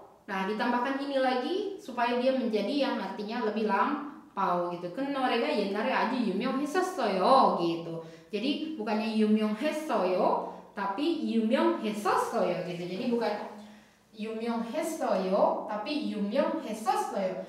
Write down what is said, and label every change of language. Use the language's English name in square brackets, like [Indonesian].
[Indonesian] Nah, ditambahkan ini lagi supaya dia menjadi yang artinya lebih lampau gitu. [Korean] kenorega 옛날에 아주 유명했었어요 gitu. [Indonesian] Jadi bukannya 유명했어요 tapi 유명했었어요 gitu. Jadi bukan 유명했어요 tapi 유명했었어요.